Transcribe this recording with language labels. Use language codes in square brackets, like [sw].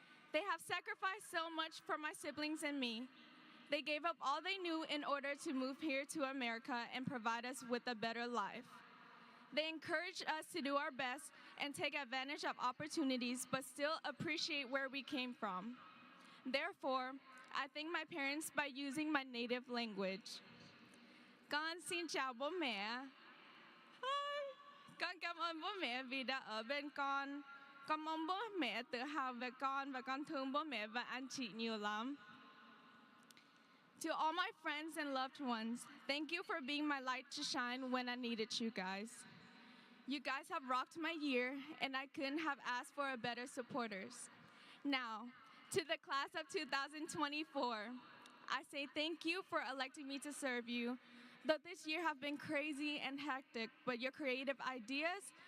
[en] They have sacrificed so much for my siblings and me. They gave up all they knew in order to move here to America and provide us with a better life. They encouraged us to do our best and take advantage of opportunities, but still appreciate where we came from. Therefore, I thank my parents by using my native language. [vi] Con xin chào bố mẹ. Hi. Con cảm ơn bố mẹ vì đã ở bên con. Con mong bố mẹ tự hào về con và con thương bố mẹ và anh chị nhiều lắm. [en] To all my friends and loved ones, thank you for being my light to shine when I needed you guys. You guys have rocked my year, and I couldn't have asked for a better supporters. Now, to the class of 2024, I say thank you for electing me to serve you. Though this year have been crazy and hectic, but your creative ideas,